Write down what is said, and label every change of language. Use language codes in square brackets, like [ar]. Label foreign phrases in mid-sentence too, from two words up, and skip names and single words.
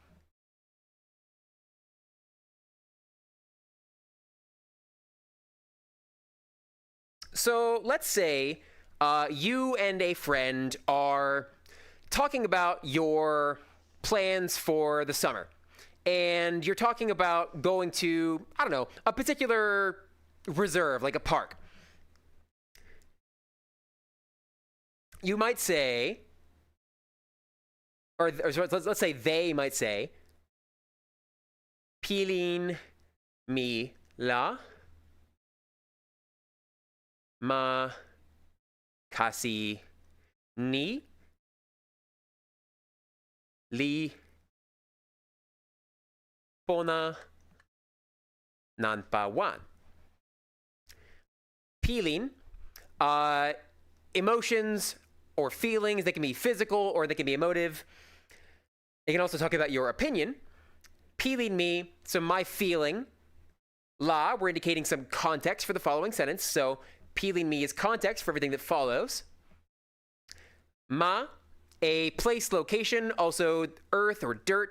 [en] So let's say you and a friend are talking about your plans for the summer. And you're talking about going to, I don't know, a particular reserve, like a park. You might say, or let's say they might say, [tok] Pilin mi la ma kasi ni li Pona nanpawan. Pilin, [en] emotions or feelings. They can be physical or they can be emotive. You can also talk about your opinion. [tok] Pilin me, [en] so my feeling. La, we're indicating some context for the following sentence. So [tok] pilin me [en] is context for everything that follows. Ma, a place, location, also earth or dirt.